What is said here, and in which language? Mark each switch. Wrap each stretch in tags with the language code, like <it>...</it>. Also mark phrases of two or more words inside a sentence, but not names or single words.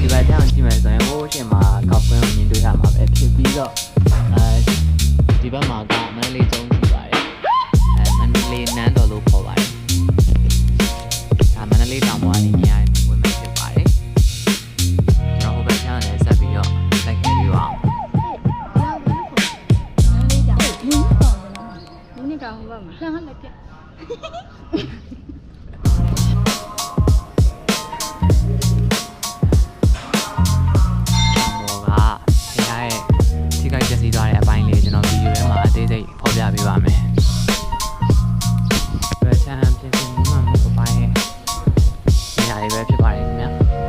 <my>ဘက်တောင်ကြည့်မယ်ဆိုရင်ဟိုးရှင်မှာကောက်ကွင်းကိုမြင်တွေ့ရမှာပဲဖြစ်ပြီးတော့ဒီဘက်မှာကမန္တလေးကျုံးရှိပါတယ်မန္တလေးနန်းတော်လို့ခေါ်ပါတယ်ဒါမန္တလေးတောင်ပေါ်ကနေမြင်ရတဲ့ဝင်မဲ့ဖြစ်ပါတယ်ကျွန်တော်ဟိုဘက်ချမ်းလည်းဆက်ပြီးတော့လိုက်ခဲ့ပြီးအောင်</my> <zh>你干活嘛？让他来点。</zh> <my>အပိုင်းလေးကျွန်တော်ဗီဒီယိုထဲမှာအသေးစိတ်ဖော်ပြပေးပါမယ်။ဘယ်ချမ်းပြင်ဆင်မှုမှမဟုတ်ပါရဲ့။ဒီဟာလေးပဲဖြစ်ပါတယ်ခင်ဗျာ။</my>